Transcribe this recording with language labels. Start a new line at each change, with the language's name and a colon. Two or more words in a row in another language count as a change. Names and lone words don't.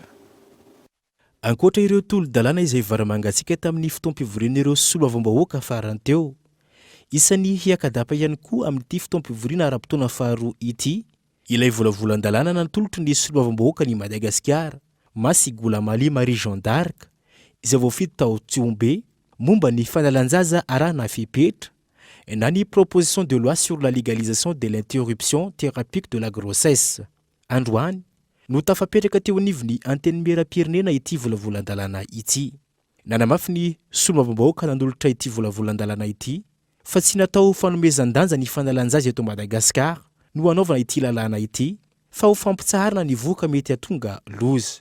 Malagasy: Ankoatra ireo tolo-dalàna izay varamangatsika tamin'ny fotoam-pivorian'ireo solombavambahoaka farany teo, isan'ny hiakadapa ihany koa amin'ity fotoam-pivoriana ara-potoana faharoa ity ilay volavolan-dalàna natolotry ny solombavambahoaka ny Madagasikara Masigoulamali Marie Jean d'Arc izay voafidy tao Tsiombe momba ny fanalan-jaza arahana fepetra na ny
French: proposition de loi sur la légalisation de l'interruption thérapeutique de la grossesse.
Malagasy: Androany no tafapetraka teo anivon'ny anteny miram-pirenena ity volavolan-dalàna ity. Nanamafy ny solombavambahoaka nanolotra ity volavolan-dalàna ity fa tsy natao fanomezan-danja ny fanalan-jaza eto Madagasikara no anaovana ity lalàna ity fa ho fampitsaharana ny voka mety atonga loza.